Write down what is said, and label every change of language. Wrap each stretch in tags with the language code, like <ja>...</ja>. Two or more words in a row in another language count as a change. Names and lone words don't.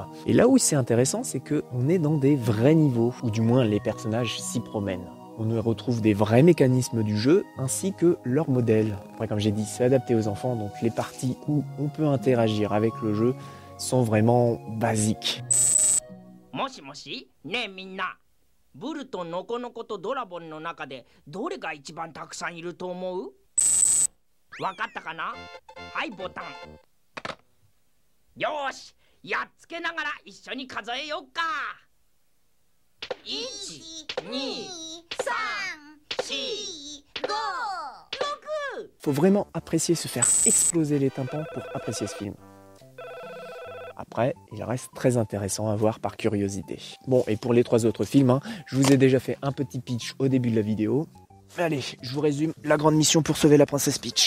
<fr>Et là où c'est intéressant, c'est qu'on est dans des vrais niveaux, ou du moins les personnages s'y promènent. On y retrouve des vrais mécanismes du jeu, ainsi que leur modèle. Après, comme j'ai dit, c'est adapté aux enfants, donc les parties où on peut interagir avec le jeu sont vraiment basiques.</fr> <ja>もしもし、ねえみんな. ブルとノコノコとドラゴンの中でどれが一番たくさんいると思う？わかったかな？はいボタン。よーし、やっつけながら一緒に数えよっか。1、2、3、4、5、6。</ja> <fr>Faut vraiment apprécier se faire exploser les tympans pour apprécier ce film. Après, il reste très intéressant à voir par curiosité. Bon, et pour les 3 autres films, hein, je vous ai déjà fait un petit pitch au début de la vidéo. Allez, je vous résume la grande mission pour sauver la princesse Peach.</fr>